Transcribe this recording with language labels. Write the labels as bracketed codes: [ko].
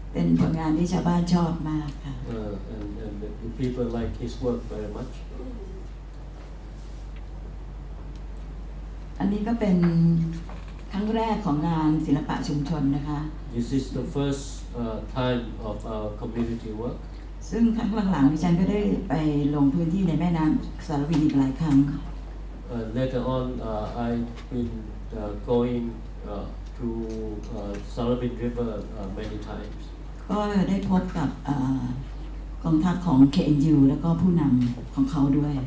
[th] เป็นผลงานที่ชาวบ้านชอบมากค่ะ [en] And the people like his work very much. [th] อันนี้ก็เป็นครั้งแรกของงานศิลปะชุมชนนะคะ [en] This is the first time of our community work. [th] ซึ่งครั้งหลังๆดิฉันก็ได้ไปลงพื้นที่ในแม่น้ำสารวินอีกหลายครั้ง [en] Later on, I've been going to Saravin River many times. [th] ก็ได้พบกับกองทัพของ KNU แล้วก็ผู้นำของเขาด้วย